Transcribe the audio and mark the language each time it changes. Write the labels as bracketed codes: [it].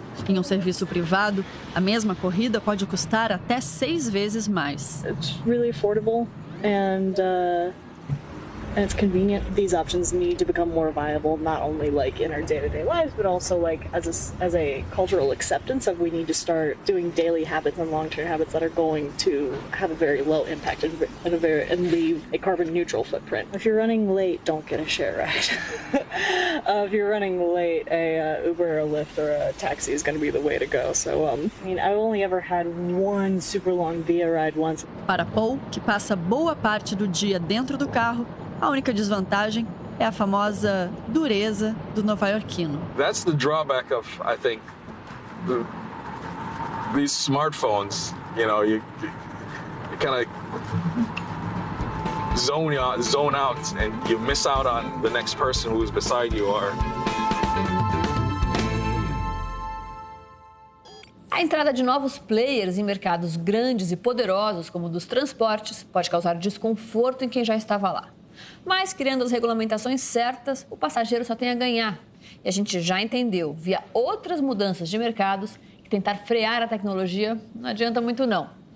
[pt] Em um serviço privado, a mesma corrida pode custar até 6 vezes mais. [en] It's really affordable. and it's convenient. These options need to become more viable, not only like in our day-to-day lives, but also like as a cultural acceptance of we need to start doing daily habits and long-term habits that are going to have a very low impact and leave a carbon neutral footprint. If you're running late, don't get a share ride. If you're running late, a Uber or a Lyft or a taxi is going to be the way to go. So, I've only ever had one super long Via ride once. [pt] Para Paul, que passa boa parte do dia dentro do carro, a única desvantagem é a famosa dureza do nova-iorquino. [en] That's the drawback of, I think, these smartphones. You kind of zone out, and you miss out on the next person who's beside you. [pt] A entrada de novos players em mercados grandes e poderosos, como o dos transportes, pode causar desconforto em quem já estava lá. Mas, criando as regulamentações certas, o passageiro só tem a ganhar. E a gente já entendeu, via outras mudanças de mercados, que tentar frear a tecnologia não adianta muito não.